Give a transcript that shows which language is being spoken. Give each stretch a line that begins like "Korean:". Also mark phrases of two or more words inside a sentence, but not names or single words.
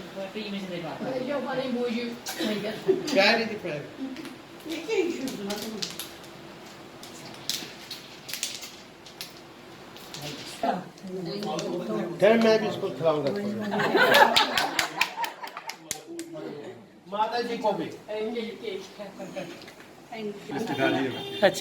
Italian: prima se ne parla. Io farei un buio. Prego, ti prego.
Hindi: खैर मैं भी इसको खिलाऊंगा माता जी को भी अच्छा